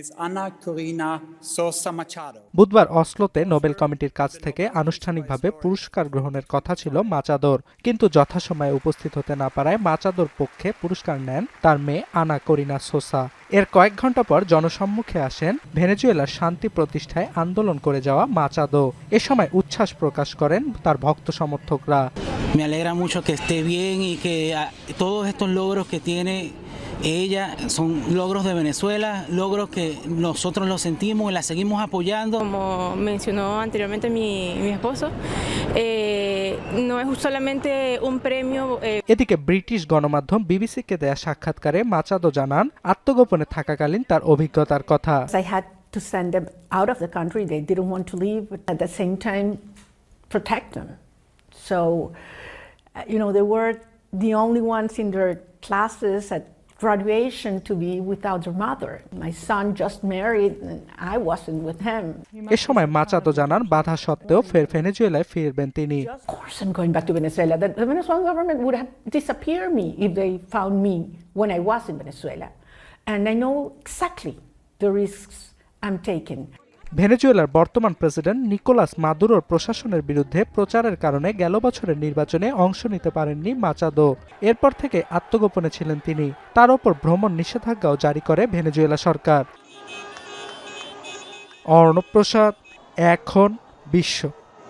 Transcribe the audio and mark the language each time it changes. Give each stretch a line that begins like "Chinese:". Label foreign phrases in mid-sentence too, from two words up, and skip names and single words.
Bangla: বুধবার অসলোতে নোবেল কমিটির কাছ থেকে আনুষ্ঠানিকভাবে পুরস্কার গ্রহণের কথা ছিল মাচাদোর, কিন্তু যথাসময়ে উপস্থিত হতে না পারায় মাচাদোর পক্ষে পুরস্কার নেন তার মেয়ে আনা করিনা সোসা। এর কয়েক ঘন্টা পর জনসম্মুখে আসেন ভেনেজুয়েলার শান্তি প্রতিষ্ঠায় আন্দোলন করে যাওয়া মাচাদো। এ সময় উচ্ছ্বাস প্রকাশ করেন তার ভক্ত সমর্থকরা।
Spanish: Me alegra mucho que esté bien y que todos estos logros que tiene ella son logros de Venezuela, logros que nosotros los sentimos y la seguimos apoyando. Como mencionó anteriormente mi esposo, no es solamente un premio.
Bangla: এদিকে ব্রিটিশ গণমাধ্যম বিবিসিকে দেয়া সাক্ষাৎকারে মাচাদো জানান আত্মগোপনে থাকাকালীন তার অভিজ্ঞতার কথা।
English: I had to send them out of the country. They didn't want to leave, but at the same time protect them. So, they were the only ones in their classes at graduation to be without their mother. My son just married and I wasn't with him.
Bangla: এ সময় মাচাদো জানান বাধা সত্ত্বেও ভেনেজুয়েলায় ফিরবেন তিনি।
English: Of course I'm going back to Venezuela. The Venezuelan government would have disappeared me if they found me when I was in Venezuela. And I know exactly the risks I'm taking.
Bangla: ভেনেজুয়েলার বর্তমান প্রেসিডেন্ট নিকোলাস মাদুরোর প্রশাসনের বিরুদ্ধে প্রচারের কারণে গেল বছরের নির্বাচনে অংশ নিতে পারেননি মাচাদো। এরপর থেকে আত্মগোপনে ছিলেন তিনি। তার ওপর ভ্রমণ নিষেধাজ্ঞাও জারি করে ভেনেজুয়েলা সরকার। অর্ণব প্রসাদ, এখন বিশ্ব।